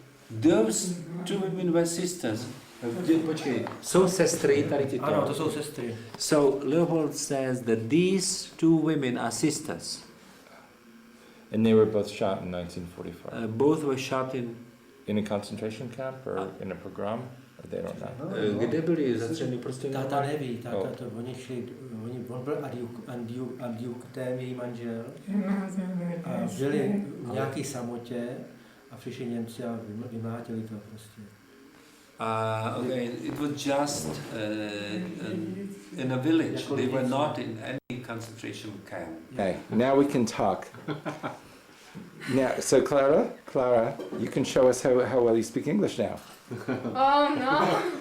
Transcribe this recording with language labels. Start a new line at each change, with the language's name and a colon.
English: Those two women were sisters.
Czech: Počkej, jsou sestry tady tyto. Ano, to jsou sestry.
English: So Leopold says that these two women are sisters. And they were both shot in 1945. Both were shot in a concentration camp or in a pogrom? Or they don't know.
Czech: Kde byli zatčeni prostě? Táta neví, oni šli, on byl adjunktem, její manžel, a žili v nějaké samotě a přišli Němci a vymlátili to prostě.
English: Okay, it was just in a village. They were not in any concentration camp. Okay, now we can talk. Now, so Clara, you can show us how well you speak English now. Oh no!